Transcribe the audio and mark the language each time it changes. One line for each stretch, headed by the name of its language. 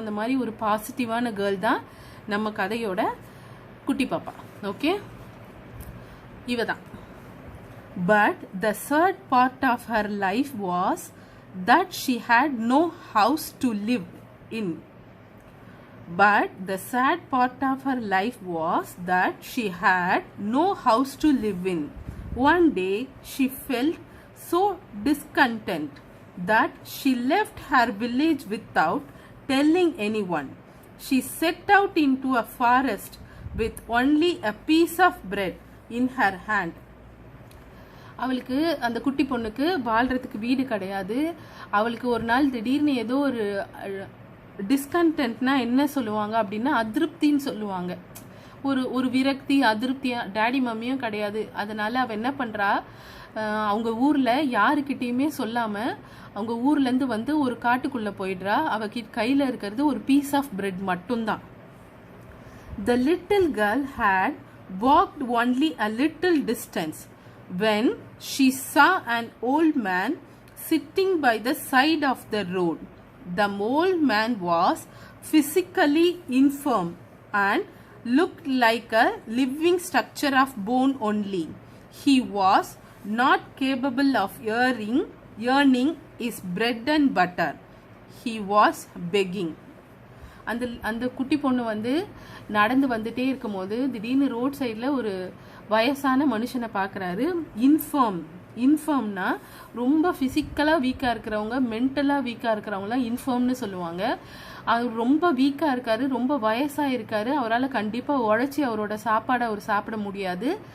Tamil: அந்த மாதிரி ஒரு பாசிட்டிவான கேர்ள் தான் நம்ம கதையோட குட்டி பாப்பா. ஓகே, இவ தான்.
English: But the sad part of her life was that she had no house to live in. But the sad part of her life was that she had no house to live in. One day she felt so discontent that she left her village without telling anyone. She set out into a forest with only a piece of bread in her hand.
Tamil: அவளுக்கு, அந்த குட்டி பொண்ணுக்கு வாழ்கிறதுக்கு வீடு கிடையாது. அவளுக்கு ஒரு நாள் திடீர்னு ஏதோ ஒரு டிஸ்கண்டென்ட்னா என்ன சொல்லுவாங்க அப்படின்னா அதிருப்தின்னு சொல்லுவாங்க. ஒரு விரக்தி, அதிருப்தியா. டேடி மம்மியும் கிடையாது. அதனால அவள் என்ன பண்ணுறா, அவங்க ஊரில் யாருக்கிட்டேயுமே சொல்லாமல் அவங்க ஊர்லேருந்து ஒரு காட்டுக்குள்ளே போயிடுறா. அவள் கையில் இருக்கிறது ஒரு
English: piece of bread
Tamil: மட்டும்தான்.
English: The little girl had walked only a little distance when she saw an old man sitting by the side of the road. The old man was physically infirm and looked like a living structure of bone only. He was not capable of earning his bread and butter. He was begging.
Tamil: அந்த அந்த குட்டி பொண்ணு வந்து நடந்து வந்துட்டே இருக்கும்போது திடீர்னு road சைடில் ஒரு வயசான மனுஷனை பார்க்குறாரு. இன்ஃபார்ம்னா ரொம்ப ஃபிசிக்கலாக வீக்காக இருக்கிறவங்க, மென்டலாக வீக்காக இருக்கிறவங்களாம் இன்ஃபார்ம்னு சொல்லுவாங்க. அவர் ரொம்ப வீக்காக இருக்காரு, ரொம்ப வயசாக இருக்காரு. அவரால் கண்டிப்பாக உழைச்சி அவரோட சாப்பாடை அவர் சாப்பிட முடியாது.